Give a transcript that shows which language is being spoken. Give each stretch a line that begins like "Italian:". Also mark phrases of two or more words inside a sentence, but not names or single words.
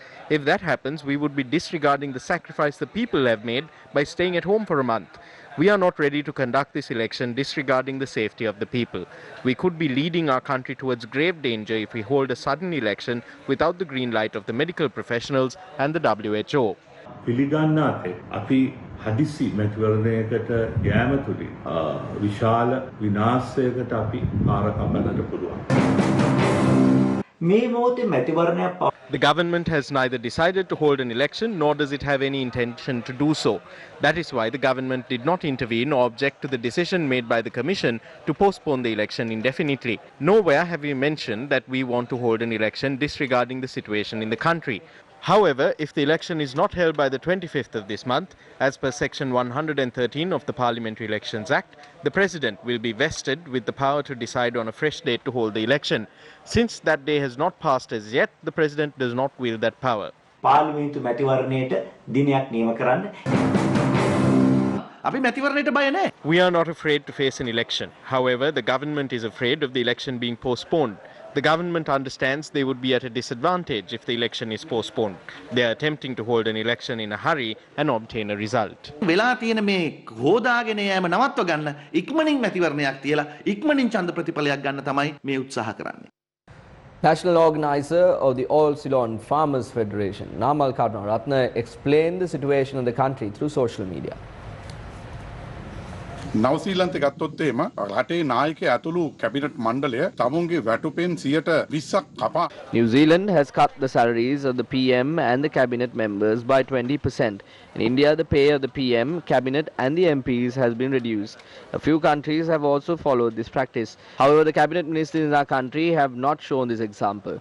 English: If that happens, we would be disregarding the sacrifice the people have made by staying at home for a month. We are not ready to conduct this election disregarding the safety of the people. We could be leading our country towards grave danger if we hold a sudden election without the green light of the medical professionals and the WHO.
Sinhala: හදිසි මැතිවරණයකට යෑම තුලින් විශාල විනාශයකට අපි පාරකපන්නට පුළුවන්.
English: The government has neither decided to hold an election nor does it have any intention to do so. That is why the government did not intervene or object to the decision made by the Commission to postpone the election indefinitely. Nowhere have we mentioned that we want to hold an election disregarding the situation in the country. However, if the election is not held by the 25th of this month, as per Section 113 of the Parliamentary Elections Act, the President will be vested with the power to decide on a fresh date to hold the election. Since that day has not passed as yet, the President does not wield that power.
Sinhala: පාර්ලිමේන්තු මැතිවරණයට දිනයක් නියම කරන්න. අපි මැතිවරණයට බය නැහැ.
English: We are not afraid to face an election. However, the government is afraid of the election being postponed. The government understands they would be at a disadvantage if the election is postponed. They are attempting to hold an election in a hurry and obtain a result.
Sinhala: වෙලා තියෙන මේ හොදාගෙන යෑම නවත්ව ගන්න ඉක්මනින් මැතිවරණයක් තියලා ඉක්මනින් ඡන්ද ප්‍රතිඵලයක් ගන්න තමයි මේ උත්සාහ කරන්නේ.
English: National organizer of the All Ceylon Farmers Federation, Namal Karunaratne, explained the situation in the country through social media.
Sinhala: නවසීලන්තේ ගත්තොත් එහෙම රටේ නායකයා ඇතුළු කැබිනට් මණ්ඩලය තමුන්ගේ වැටුපෙන් 20% කපා
English: New Zealand has cut the salaries of the PM and the cabinet members by 20%. In India, the pay of the PM, cabinet and the MPs has been reduced. A few countries have also followed this practice. However, the cabinet ministers in our country have not shown this example.